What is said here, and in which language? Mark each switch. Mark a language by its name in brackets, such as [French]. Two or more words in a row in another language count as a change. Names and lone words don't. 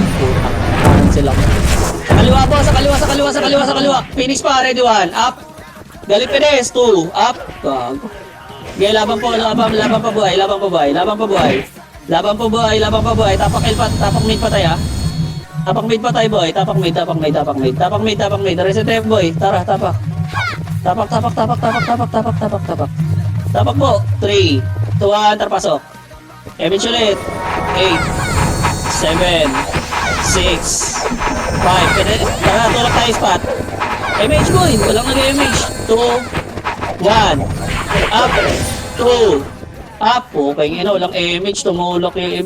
[Filipino] Putang sila. Sa kaliwa, boss. Sa kaliwa, sa kaliwa, sa kaliwa, sa kaliwa. Phoenix pa. [English] Ready, 1. Up. [Filipino] Galit Pedes. 2. Up. Gago. Okay, laban po. Laban pa buhay. Laban pa buhay. Laban pa buhay. Laban pa buhay. Laban pa buhay. Tapak mid patay, ha. Tapak mid patay, boy. Tapak mid, tapak mid, tapak mid. Tapak mid, tapak mid. Reset F, boy. Tara, tapak. Tapak. Tapak po. 3, 2, 1, tarpasok. Image ulit. 8, 7, 6, 5. Pwede, tara, tulak tayo spot. Image boy. Walang nag-image. 2, 1. Up. 2. Up. Okay, walang image. Tumulok yung iba.